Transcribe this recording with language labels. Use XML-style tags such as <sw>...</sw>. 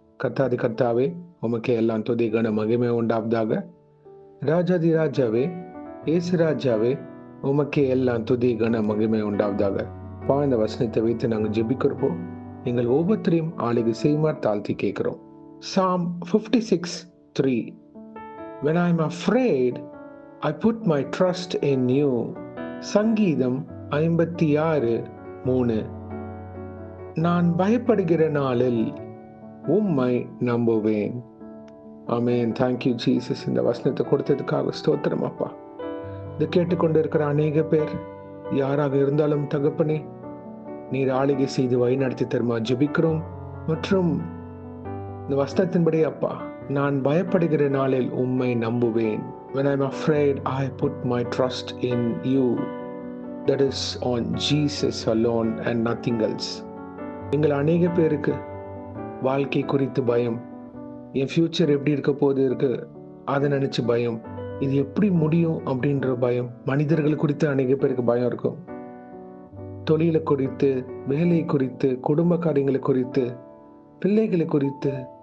<ta>கர்த்தாதி கர்த்தாவே, உமக்கே எல்லாம் துதி கன மகிமை உண்டாவதாக. ராஜாதி ராஜாவே, இயேசு ராஜாவே, உமக்கே எல்லாம் துதி கன மகிமை உண்டாவதாக. இந்த வசனத்தை வைத்து நாங்கள் ஜெபிக்கிறப்போ எங்கள் ஒவ்வொருத்தரையும் ஆளுகை செய்யுமாறு தாழ்த்தி கேட்கிறோம்.</ta> <en>Psalm 56:3. When I am afraid, I put my trust in you.</en> <ta>சங்கீதம் 56:3. நான் பயப்படுகிற நாளில் உம்மை நம்புவேன். ஆமென்.</ta> <en>Thank you Jesus.</en> <ta>இந்த வசனத்தை கொடுத்ததுக்காக ஸ்தோத்திரம் அப்பா. இதை கேட்டுக்கொண்டு இருக்கிற அநேக பேர் யாராக இருந்தாலும் தகப்பனே, நீர் ஆளுகை செய்து வழி நடத்தி தருமா ஜெபிக்கிறோம். மற்றும் இந்த வசனத்தின்படி அப்பா, நான் பயப்படுகிற நாளில் உம்மை நம்புவேன்.</ta> <en>When I'm afraid, I put my trust in you. That is on Jesus alone and nothing else.</en> <ta>எங்கள் அநேக பேருக்கு வாழ்க்கை குறித்து பயம், என் ஃபியூச்சர் எப்படி இருக்க போது இருக்கு அதை நினைச்சு பயம், இது எப்படி முடியும் அப்படின்ற பயம். மனிதர்கள் குறித்து அநேக பேருக்கு பயம் இருக்கும். தொழிலை குறித்து, வேலை குறித்து, குடும்ப காரியங்களை குறித்து, பிள்ளைகளை குறித்து.</ta>